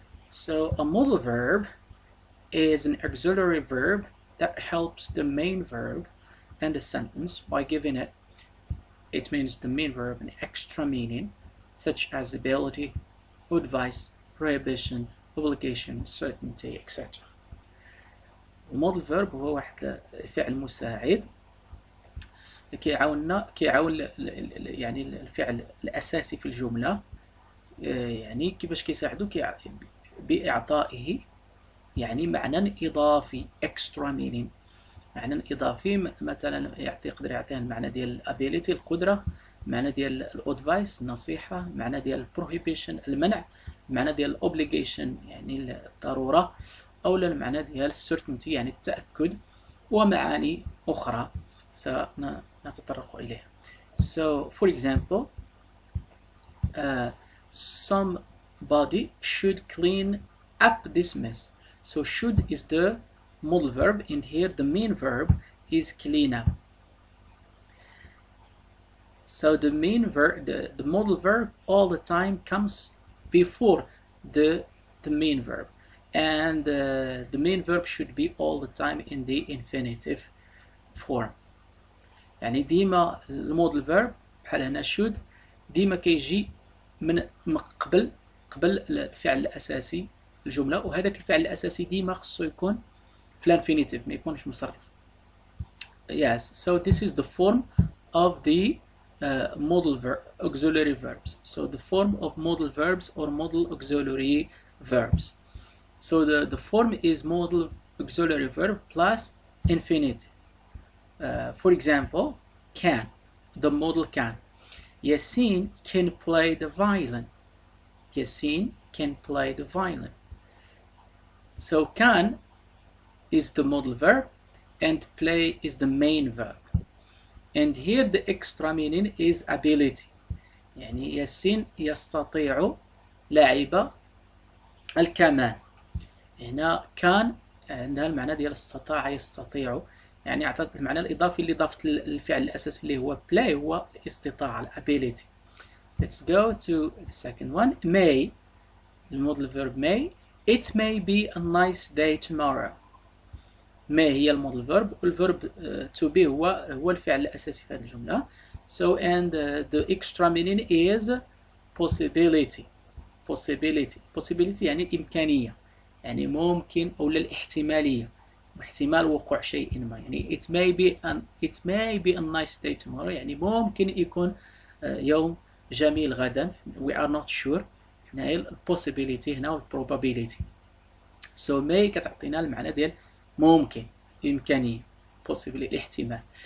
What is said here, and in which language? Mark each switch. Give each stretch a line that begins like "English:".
English: So, a modal verb is an auxiliary verb that helps the main verb and the sentence by giving it means the main verb an extra meaning such as ability, advice, prohibition, obligation, certainty, etc.
Arabic: المودال فيرب هو واحد فعل مساعد كيعاون يعني الفعل الاساسي في الجمله، يعني كيفاش كيساعدو باعطائه يعني معنى اضافي
English: extra meaning.
Arabic: معنى اضافي مثلا يقدر يعطيه المعنى ديال الability القدره، معنى ديال الادفايس النصيحه، معنى ديال البروهيبيشن المنع، معنى ديال الاوبليجيشن يعني الضروره، او المعنى ديال السيرتينتي يعني التاكد، ومعاني اخرى سنتطرق اليها.
English: So for example, somebody should clean up this mess. So should is the modal verb, and here the main verb is clean up. So the main verb, the modal verb all the time comes before the main verb, and the main verb should be all the time in the infinitive form.
Arabic: يعني ديما المودال verb بحال هنا should ديما كيجي من قبل الفعل الاساسي الجمله، وهذاك الفعل الاساسي ديما خصو يكون في الانفينيتيف ما يكونش مصرف.
English: Yes, so this is the form of the modal verb auxiliary verbs. So the form of modal verbs or modal auxiliary verbs. So the form is modal auxiliary verb plus infinitive. For example, can, the modal can. Yasin can play the violin. Yasin can play the violin. So can is the modal verb and play is the main verb. And here the extra meaning is ability.
Arabic: يعني ياسين يستطيع لعب الكمان. هنا كان عندها المعنى ديال استطاع يستطيع، يعني أعطت المعنى الإضافي اللي ضافت الفعل الأساسي اللي هو play هو الاستطاعة ability.
English: Let's go to the second one. May, the modal verb may. It may be a nice day tomorrow.
Arabic: may هي المودال verb والverb to be هو الفعل الأساسي في هذه الجملة.
English: So and the extra meaning is possibility.
Arabic: Possibility يعني الإمكانية، يعني ممكن أو الاحتمالية، احتمال وقوع شيء ما. يعني
English: it may be a nice day tomorrow
Arabic: يعني ممكن يكون يوم جميل غدا.
English: We are not sure.
Arabic: هنا هي possibility هنا والprobability.
English: So may
Arabic: كتعطينا المعنى ديال ممكن، إمكانية، possible الاحتمال.